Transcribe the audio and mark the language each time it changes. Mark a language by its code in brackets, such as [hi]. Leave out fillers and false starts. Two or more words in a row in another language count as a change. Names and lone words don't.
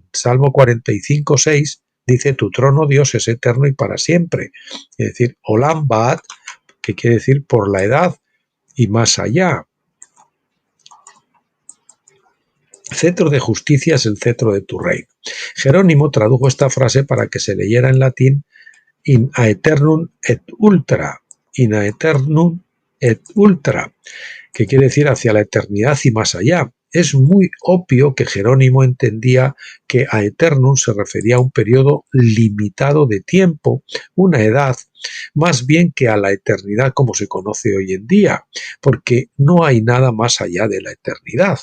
[es] Salmo 45:6 dice: tu trono, Dios, es eterno y para siempre. Es decir, [he] עולם ועד, [es] que quiere decir por la edad y más allá. Cetro de justicia es el cetro de tu reino. Jerónimo tradujo esta frase para que se leyera en latín: [la] in aeternum et ultra, in aeternum et ultra, [es] que quiere decir hacia la eternidad y más allá. Es muy obvio que Jerónimo entendía que aeternum se refería a un periodo limitado de tiempo, una edad, más bien que a la eternidad como se conoce hoy en día, porque no hay nada más allá de la eternidad.